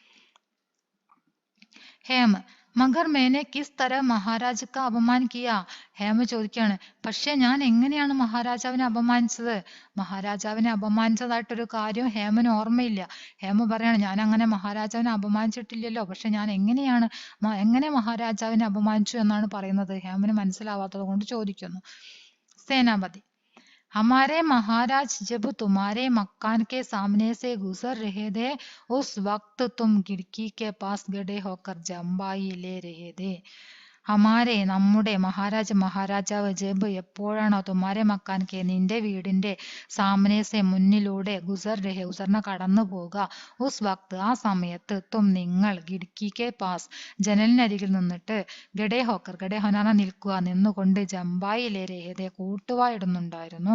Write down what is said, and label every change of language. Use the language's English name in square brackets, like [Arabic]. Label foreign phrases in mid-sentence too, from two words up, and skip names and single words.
[Malayalam] ഹേമ, [Hindi] मगर मैंने किस तरह महाराज का अपमान किया, [Malayalam] ഹേമ ചോദിക്കുകയാണ്, പക്ഷെ ഞാൻ എങ്ങനെയാണ് മഹാരാജാവിനെ അപമാനിച്ചത്? മഹാരാജാവിനെ അപമാനിച്ചതായിട്ടൊരു കാര്യം ഹേമന് ഓർമ്മയില്ല. ഹേമ പറയാണ്, ഞാൻ അങ്ങനെ മഹാരാജാവിനെ അപമാനിച്ചിട്ടില്ലല്ലോ, പക്ഷെ ഞാൻ എങ്ങനെ മഹാരാജാവിനെ അപമാനിച്ചു എന്നാണ് പറയുന്നത്. ഹേമന് മനസ്സിലാവാത്തത് കൊണ്ട് ചോദിക്കുന്നു. സേനാപതി, [Hindi] हमारे महाराज जब तुम्हारे मकान के सामने से गुजर रहे थे, उस वक्त तुम खिड़की के पास खड़े होकर जम्बाई ले रहे थे. [Malayalam] ഹമാരെ, നമ്മുടെ, മഹാരാജാവ്, ജബ്, എപ്പോഴാണോ, [Hindi] तुम्हारे मकान के, [Malayalam] നിന്റെ വീടിന്റെ, സാമനേസെ, മുന്നിലൂടെ, ഗുസറിനെ കടന്നു പോവുക, [Hindi] उस वक्त, [Malayalam] ആ സമയത്ത്, തും, നിങ്ങൾ, [Hindi] खिड़की के पास, [Malayalam] ജനലിനരികിൽ നിന്നിട്ട്, [Hindi] खड़े होकर, खड़े होना, [Malayalam] നിൽക്കുക, നിന്നുകൊണ്ട്, [Hindi] जम्बाई ले रहे थे, [Malayalam] കൂട്ടുവായിടുന്നുണ്ടായിരുന്നു.